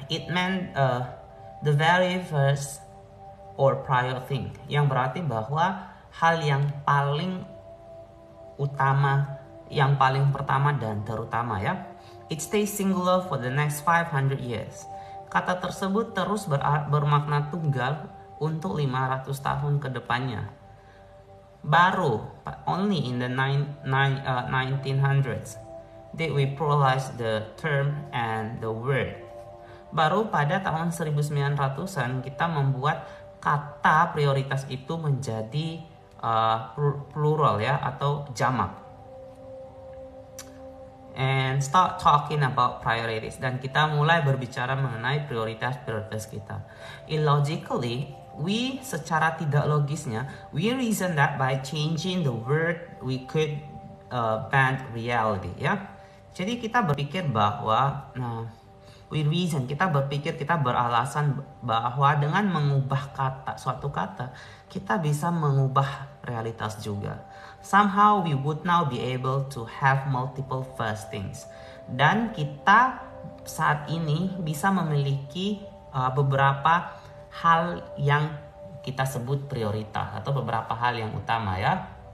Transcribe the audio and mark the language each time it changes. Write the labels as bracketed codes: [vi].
[en] It meant the very first or prior thing, [id] yang berarti bahwa hal yang paling utama, yang paling pertama dan terutama, ya. [en] It stays singular for the next 500 years. [id] Kata tersebut terus bermakna tunggal untuk 500 tahun ke depannya. Baru [en] only in the 1900s did we pluralize the term and the word. [id] Baru pada tahun 1900-an kita membuat kata prioritas itu menjadi plural, ya, atau jamak. [en] And start talking about priorities, [id] dan kita mulai berbicara mengenai prioritas kita. [en] Illogically, [id] secara tidak logisnya, [en] we reason that by changing the word we could bend reality, ya. [id] Jadi kita berpikir bahwa, kita beralasan bahwa dengan mengubah suatu kata, kita bisa mengubah realitas juga. [en] Somehow we would now be able to have multiple first things. [id] Dan kita saat ini bisa memiliki beberapa hal yang kita sebut prioritas atau beberapa hal yang utama, ya.